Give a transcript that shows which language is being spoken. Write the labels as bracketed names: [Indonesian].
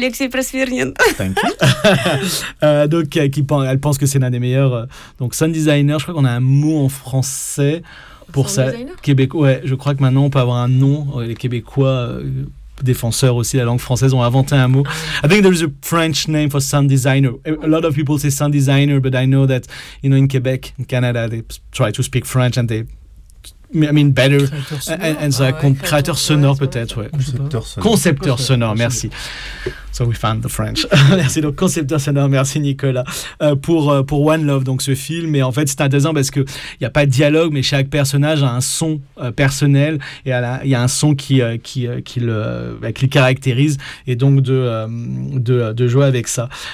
[English] Prosvirnin. Thank you. [French] donc, elle pense que c'est l'un des meilleurs. Donc, sound designer, je crois qu'on a un mot en français pour [English] sound [French] ça. Québécois. Ouais, je crois que maintenant, on peut avoir un nom. Les Québécois, défenseurs aussi de la langue française, ont inventé un mot. [English] I think there is a French name for sound designer. A lot of people say sound designer, but I know that, you know, in Québec, in Canada, they try to speak French and they I mean better as a [French] créateur sonore peut-être, ouais. Concepteur sonore, merci. [English] So we found the French. [French] Merci, donc concepteur sonore, merci Nicolas. Pour One Love, donc ce film, et en fait c'est intéressant parce qu'il n'y a pas de dialogue, mais chaque personnage a un son personnel, et il y a un son qui le caractérise, et donc de jouer avec ça.